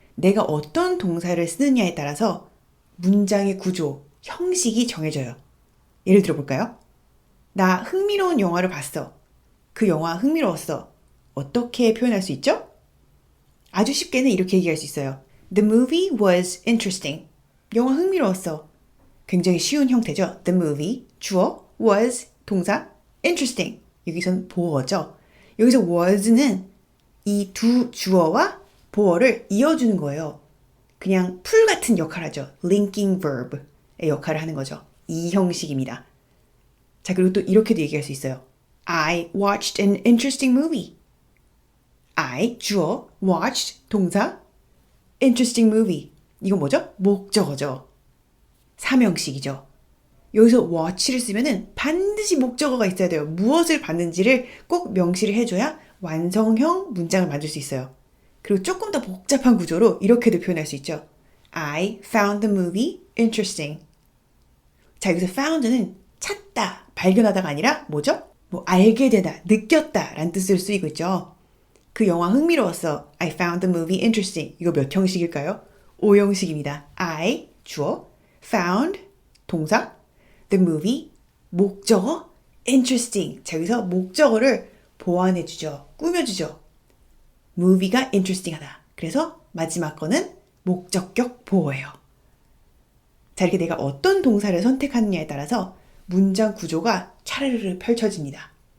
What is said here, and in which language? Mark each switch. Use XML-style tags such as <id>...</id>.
<ko>내가 어떤 동사를 쓰느냐에 따라서 문장의 구조, 형식이 정해져요. 예를 들어볼까요? 나 흥미로운 영화를 봤어. 그 영화 흥미로웠어. 어떻게 표현할 수 있죠? 아주 쉽게는 이렇게 얘기할 수 있어요.</ko> <en>The movie was interesting.</en> <ko>영화 흥미로웠어. 굉장히 쉬운 형태죠.</ko> <en>The movie, 주어, was, 동사, interesting.</en> <ko>여기선 보어죠. 여기서 was는 이 두 주어와 보어를 이어주는 거예요. 그냥 풀 같은 역할을 하죠. linking verb의 역할을 하는 거죠. 이 형식입니다. 자, 그리고 또 이렇게도 얘기할 수 있어요.</ko> <en>I watched an interesting movie. I, 주어, watched, 동사, interesting movie.</en> <ko>이건 뭐죠? 목적어죠. 삼형식이죠. 여기서 watch를 쓰면은 반드시 목적어가 있어야 돼요. 무엇을 봤는지를 꼭 명시를 해줘야 완성형 문장을 만들 수 있어요. 그리고 조금 더 복잡한 구조로 이렇게도 표현할 수 있죠.</ko> <en>I found the movie interesting.</en> <ko>자, 여기서 found는 찾다, 발견하다가 아니라 뭐죠? 뭐 알게 되다, 느꼈다 라는 뜻을 쓰이고 있죠. 그 영화 흥미로웠어.</ko> <en>I found the movie interesting.</en> <ko>이거 몇 형식일까요? 5형식입니다.</ko> <en>I, 주어, found, 동사, the movie, 목적어, interesting.</en> <ko>자, 여기서 목적어를 보완해주죠. 꾸며주죠. movie가 interesting하다. 그래서 마지막 거는 목적격 보어예요. 자, 이렇게 내가 어떤 동사를 선택하느냐에 따라서 문장 구조가 차르르 펼쳐집니다.</ko>